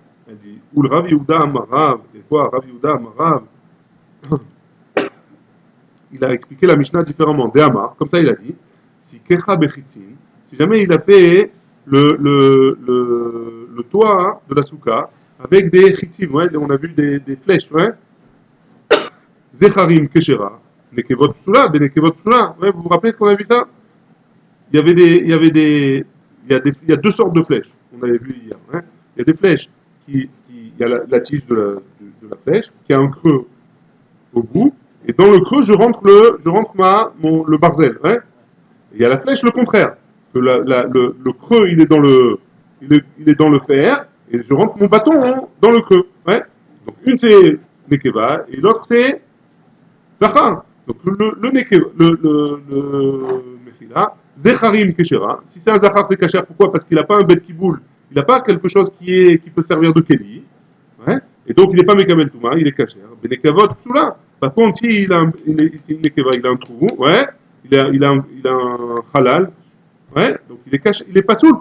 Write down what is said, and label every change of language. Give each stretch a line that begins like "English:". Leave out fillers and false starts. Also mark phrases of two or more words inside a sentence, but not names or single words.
French: Elle dit, ou le Rav Yehuda Amarav, et quoi, Rav Yehuda Amarav, il a expliqué la Mishnah différemment. De Amar, comme ça il a dit,
Hebrew: סככה בחיצים,
French: si jamais il a fait le toit de la souka avec des chitzim, ouais, on a vu des flèches, ouais.
Hebrew: זכרים כשרה, נקבות פסולה, בנקבות פסולה.
French: Ouais, vous vous rappelez ce qu'on a vu ça? Il y a deux sortes de flèches. On avait vu hier. Hein. Il y a des flèches il y a la tige de la flèche qui a un creux au bout, et dans le creux je rentre le barzel. Hein. Il y a la flèche le contraire, que le creux il est dans le fer, et je rentre mon bâton dans le creux. Ouais. Donc une c'est nekeva et l'autre c'est zachar. Donc le nekeva, le mechila,
Hebrew: זכרים כשרה.
French: Si c'est un zachar c'est kasher, pourquoi? Parce qu'il n'a pas un
Hebrew: בית קיבול,
French: il n'a pas quelque chose qui peut servir de keli. Ouais. Et donc il n'est pas
Hebrew: מקבל טומאה,
French: il est kasher.
Hebrew: בנקבות פסולה.
French: Par contre, s'il a il a un trou, ouais, il a un halal, ouais, donc il est caché, il est pas soul.